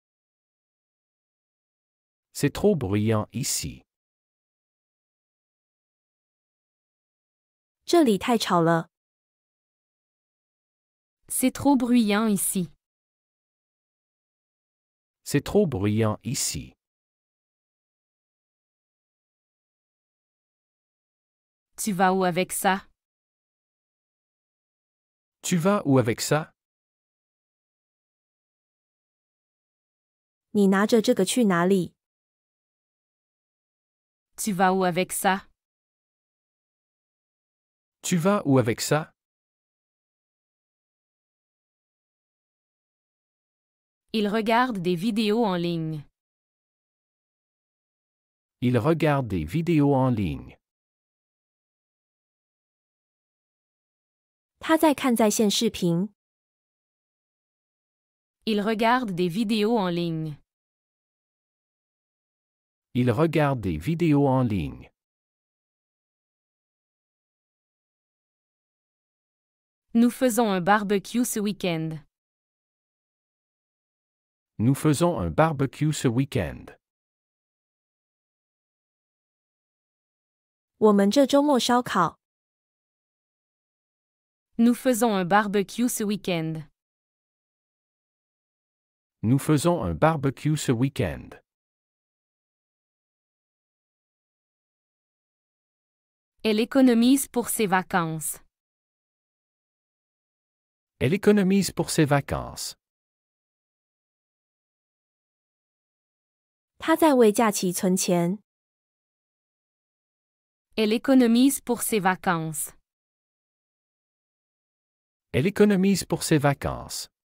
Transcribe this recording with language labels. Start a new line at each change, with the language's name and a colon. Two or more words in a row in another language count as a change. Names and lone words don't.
French: C'est trop bruyant ici.
Chinese: 这里太吵了。
French: C'est trop bruyant ici. C'est trop bruyant ici. Tu vas où avec ça? Tu vas où avec ça?
Chinese: 你拿着这个去哪里？
French: Tu vas où avec ça? Tu vas où avec ça? Il regarde des vidéos en ligne. Il regarde des vidéos en ligne.
Chinese: 他在看在线视频。
French: Il regarde des vidéos en ligne. Il regarde des vidéos en ligne. Nous faisons un barbecue ce week-end. Nous faisons un barbecue ce week-end.
Chinese: 我们这周末烧烤。
French: Nous faisons un barbecue ce week-end. Nous faisons un barbecue ce week-end. Elle économise pour ses vacances. Elle économise pour ses vacances.
Chinese: 他在为假期存钱。
French: Elle économise pour ses vacances. Elle économise pour ses vacances.